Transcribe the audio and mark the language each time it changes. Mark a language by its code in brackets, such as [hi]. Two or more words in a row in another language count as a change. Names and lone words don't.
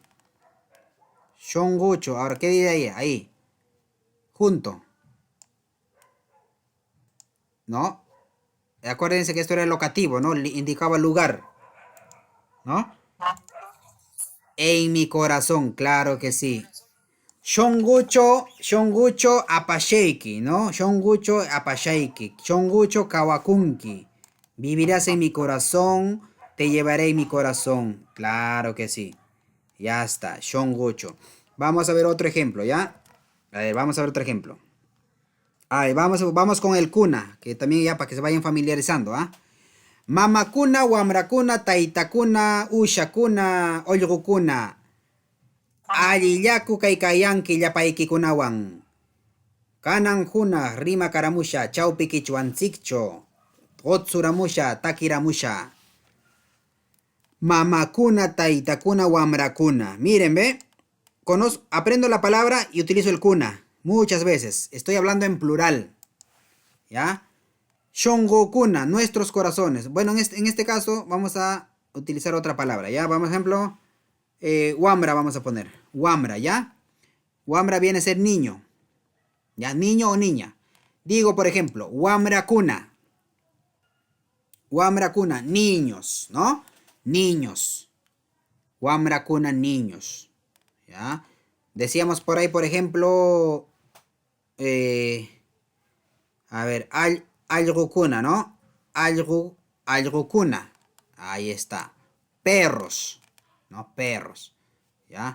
[es] Shongocho. Ahora, ¿qué diría ahí? Ahí. Junto, ¿no? Acuérdense que esto era locativo, ¿no? Indicaba lugar, ¿no? En mi corazón, claro que sí. [qu] Shongucho apasheiki, ¿no? Shongucho apasheiki. Shongucho kawakunki. [es] Vivirás en mi corazón, te llevaré en mi corazón. Claro que sí. Ya está, Shongucho. Vamos a ver otro ejemplo, ¿ya? A ver, vamos a ver otro ejemplo. A ver, vamos con el kuna, que también ya para que se vayan familiarizando, ¿ah? [qu] Mamakuna, wamrakuna, taitakuna, ushakuna, ollgukuna. Alillaku kaykayanki llapaykikunawan. Kanan huna rima karamusha, chawpi kichwanchikcho. Otsuramusha, takiramusha. Mamakuna, taitakuna, wamrakuna. [es] Miren, ¿ve? Aprendo la palabra y utilizo el kuna. Muchas veces. Estoy hablando en plural. ¿Ya? Shongokuna, nuestros corazones. Bueno, en este caso vamos a utilizar otra palabra. ¿Ya? Vamos, ejemplo, wamra vamos a poner. Wamra, ¿ya? Wamra viene a ser niño. ¿Ya? Niño o niña. Digo, por ejemplo, [qu] wamra kuna. Wamra kuna, [es] niños, ¿no? Niños. [qu] Wamra kuna, [es] niños. ¿Ya? Decíamos por ahí, por ejemplo, eh, a ver, algo cuna, ¿no? Algo cuna. Ahí está. Perros, ¿no? Perros. ¿Ya?